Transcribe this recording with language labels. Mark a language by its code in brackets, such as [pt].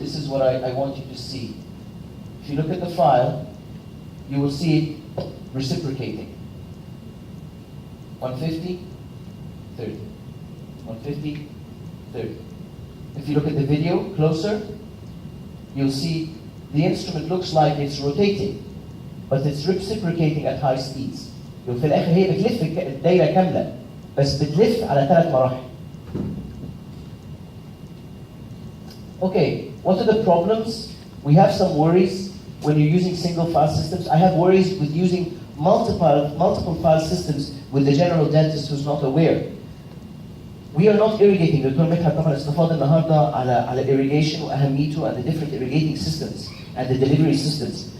[en] This is what I want you to see. If you look at the file, you will see it reciprocating. 150, 30. 150, 30. If you look at the video closer, you'll see the instrument looks like it's rotating, but it's reciprocating at high speeds. [ar] وفي الآخر هي بتلف الدايرة كاملة، بس بتلف على 3 مراحل. [en] Okay, what are the problems? We have some worries when you're using single file systems. I have worries with using multiple file systems with the general dentist who's not aware. We are not irrigating. [ar] دكتور مدحت طبعا استفاد النهارده على irrigation وأهميته [en] and the different irrigating systems and the delivery systems.